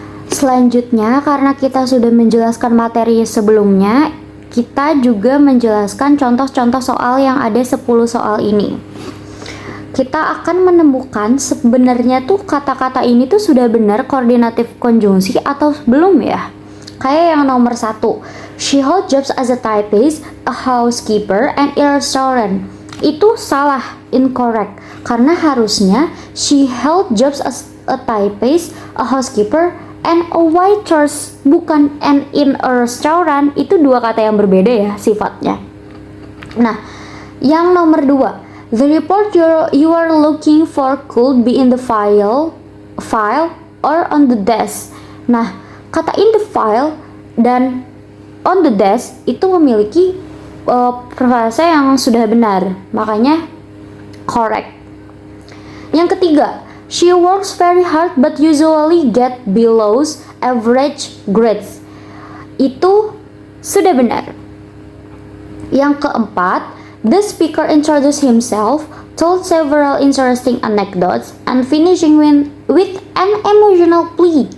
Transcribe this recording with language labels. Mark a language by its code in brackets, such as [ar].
[id] Selanjutnya, karena kita sudah menjelaskan materi sebelumnya, kita juga menjelaskan contoh-contoh soal yang ada 10 soal ini. Kita akan menemukan sebenarnya tuh kata-kata ini tuh sudah benar koordinatif konjungsi atau belum ya. Kayak yang nomor 1, [en] she holds jobs as a typist, a housekeeper, and a restaurant. [id] Itu salah, [en] incorrect. [id] Karena harusnya [en] she held jobs as a typist, a housekeeper, and a waitress. [id] Bukan [en] and in a restaurant. [id] Itu dua kata yang berbeda ya sifatnya. Nah, yang nomor 2, [en] the report you are looking for could be in the file or on the desk. [id] Nah, kata [en] in the file [id] dan [en] on the desk [id] itu memiliki frasa yang sudah benar, makanya correct. Yang ketiga, [en] she works very hard but usually get below average grades. [id] Itu sudah benar. Yang keempat, [en] the speaker introduced himself, told several interesting anecdotes, and finishing with an emotional plea.